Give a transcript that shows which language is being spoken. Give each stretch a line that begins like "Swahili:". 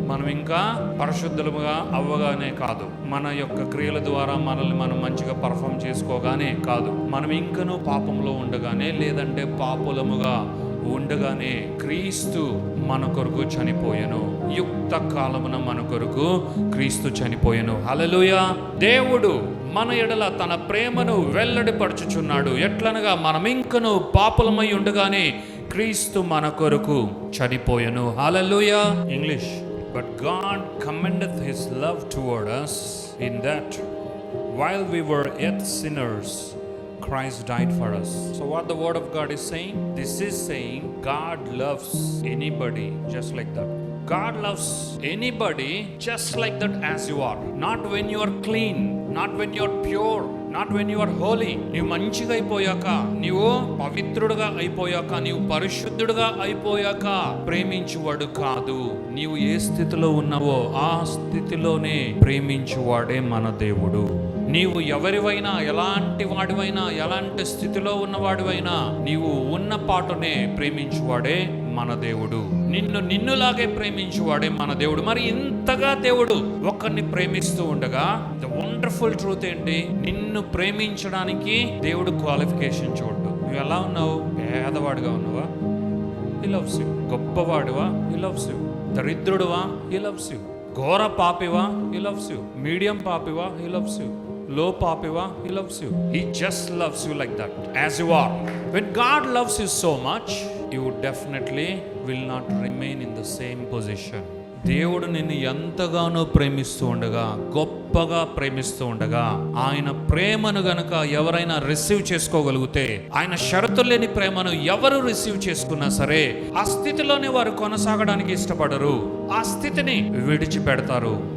Telugu: మనం ఇంకా పరిశుద్ధులుగా అవ్వగానే కాదు, మన యొక్క క్రియల ద్వారా మనల్ని మనం మంచిగా పర్ఫామ్ చేసుకోగానే కాదు, మనం ఇంకనూ పాపంలో ఉండగానే, లేదంటే పాపులముగా ఉండగానే క్రీస్తు మన కొరకు చనిపోయెను. యుక్త కాలమున మన కొరకు క్రీస్తు చనిపోయెను. హల్లెలూయా. దేవుడు మన ఎడల తన ప్రేమను వెల్లడిపరచుచున్నాడు. ఎట్లనగా మనం ఇంకను పాపులమై ఉండగానే క్రీస్తు మన కొరకు చనిపోయెను. హల్లెలూయా. English.
English: But God commendeth his love toward us in that while we were yet sinners, Christ died for us. So what the word of God is saying? This is saying God loves anybody just like that. God loves anybody just like that as you are. Not when you are clean, not when you are pure, not when you are holy.
Telugu: నీవు మంచిగా అయిపోయాక, నీవు పవిత్రుడుగా అయిపోయాక, నీవు పరిశుద్ధుడుగా అయిపోయాక ప్రేమించువాడు కాదు. నీవు ఏ స్థితిలో ఉన్నావో ఆ స్థితిలోనే ప్రేమించువాడే మన దేవుడు. నీవు ఎవరివైనా, ఎలాంటి వాడివైనా, ఎలాంటి స్థితిలో ఉన్నవాడివైనా, నీవు ఉన్న పాటునే ప్రేమించువాడే మన దేవుడు. నిన్నులాగే ప్రేమించువాడే మన దేవుడు. మరి ఇంతగా దేవుడు ఒకరిని ప్రేమిస్తూ ఉండగా
English: the wonderful truth
Telugu: ఏంటి? నిన్ను ప్రేమించడానికి దేవుడు క్వాలిఫికేషన్ చూడు. నువ్వు ఎలా ఉన్నావు? పేదవాడిగా ఉన్నావా?
English: He loves you.
Telugu: గొప్పవాడివా?
English: He loves you.
Telugu: దరిద్రుడువా? He loves you. ఘోర పాపివా?
English: He loves you.
Telugu: Medium పాపివా? He loves you. low papiva,
English: he loves you. He just loves you like that, as you are. When God loves you so much, you definitely will not remain in the same position.
Telugu: దేవుడు నిన్ను ఎంతగానో ప్రేమిస్తూ ఉండగా, గొప్పగా ప్రేమిస్తూ ఉండగా, ఆయన ప్రేమను గనక ఎవరైనా రిసీవ్ చేసుకోగలిగితే, ఆయన షరతులు లేని ప్రేమను ఎవరు రిసీవ్ చేసుకున్నా సరే ఆ స్థితిలోనే వారు కొనసాగడానికి ఇష్టపడరు, ఆ స్థితిని విడిచిపెడతారు.